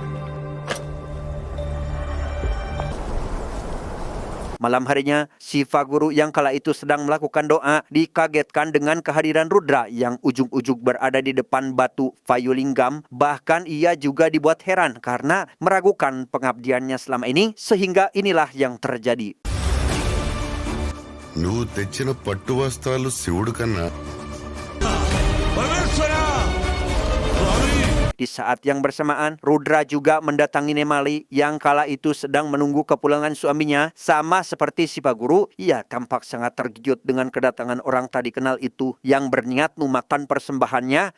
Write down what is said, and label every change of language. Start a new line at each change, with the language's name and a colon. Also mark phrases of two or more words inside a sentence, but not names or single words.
Indonesian: Malam harinya, si Faguru yang kala itu sedang melakukan doa dikagetkan dengan kehadiran Rudra yang ujung-ujung berada di depan batu Payulingam. Bahkan ia juga dibuat heran karena meragukan pengabdiannya selama ini, sehingga inilah yang terjadi.
Telugu: నువ్వు తెచ్చిన పట్టు వస్త్రాలు శివుడు కన్నా
Indonesian: Di saat yang bersamaan, Rudra juga mendatangi Nemali yang kala itu sedang menunggu kepulangan suaminya. Sama seperti si Faguru, ia tampak sangat terkejut dengan kedatangan orang tak dikenal itu yang berniat memakan persembahannya.